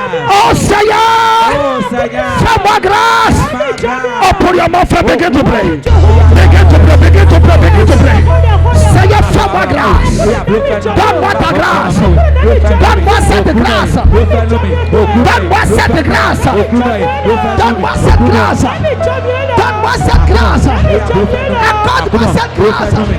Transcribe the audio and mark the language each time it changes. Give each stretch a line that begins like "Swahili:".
French: Oh Seigneur, fais-moi grâce.
English: Oh, pour your mouth, begin to pray. Begin to pray, begin to pray, begin to pray.
French: Seigneur, fais-moi grâce. Donne-moi ta grâce. Donne-moi cette grâce. Donne-moi cette grâce. Donne-moi cette grâce. Donne-moi cette grâce. Accorde-moi cette grâce.